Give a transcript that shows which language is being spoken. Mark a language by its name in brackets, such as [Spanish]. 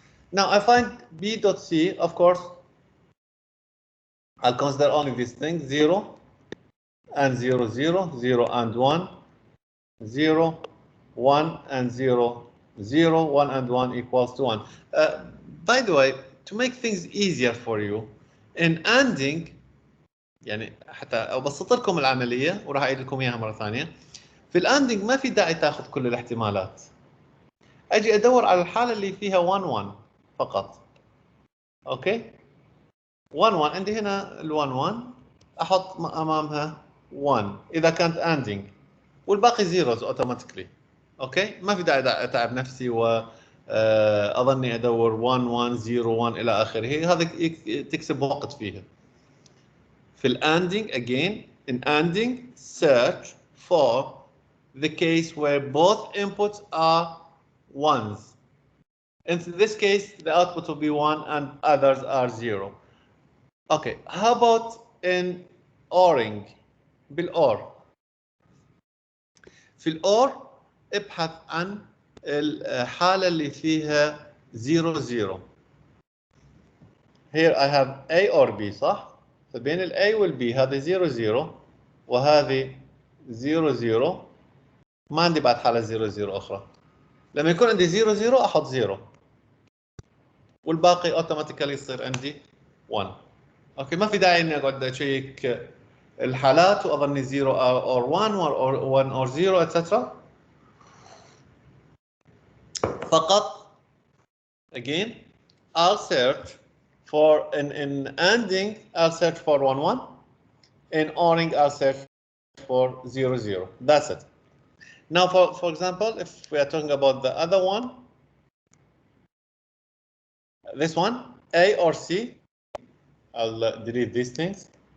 [English] Now I find B dot C. Of course, I'll consider only these things: 0 and 0, 0, 0 and 1, 0, 1 and 0, 0, 1 and 1 equals to 1. By the way, to make things easier for you, in ANDing, [Arabic] يعني حتى أبسط لكم العملية وراح أعيد لكم إياها مرة ثانية. في الأندنج ما في داعي تاخذ كل الاحتمالات. أجي أدور على الحالة اللي فيها 1 1 فقط. أوكي؟ 1 1 عندي هنا ال 1 1 أحط أمامها 1 إذا كانت ANDing، والباقي زيروز أوتوماتيكلي. أوكي؟ ما في داعي أتعب نفسي و أظني أدور 1 1 0 1 إلى آخره، هذا تكسب وقت فيها. [English] في الANDing again, in ANDing search for the case where both inputs are ones. In this case, the output will be 1 and others are 0. Okay, how about in ORing? [Arabic] بالOR. في الOR ابحث عن الحالة اللي فيها 0 0. [English] Here I have A or B [Arabic] صح؟ فبين ال A وال B هذه 0 0 وهذه 0 0. ما عندي بعد حالة 0 0 أخرى. لما يكون عندي 0 0 أحط 0 والباقي اوتوماتيكالي يصير عندي 1. اوكي، ما في داعي اني اقعد اشيك الحالات واظني 0 or 1 or 1 or 0 etc. فقط [English] again I'll search for in ANDing I'll search for 1 1. In ORing I'll search for 0 0. That's it. Now for example, if we are talking about the other one, this one, A or C, I'll delete these things.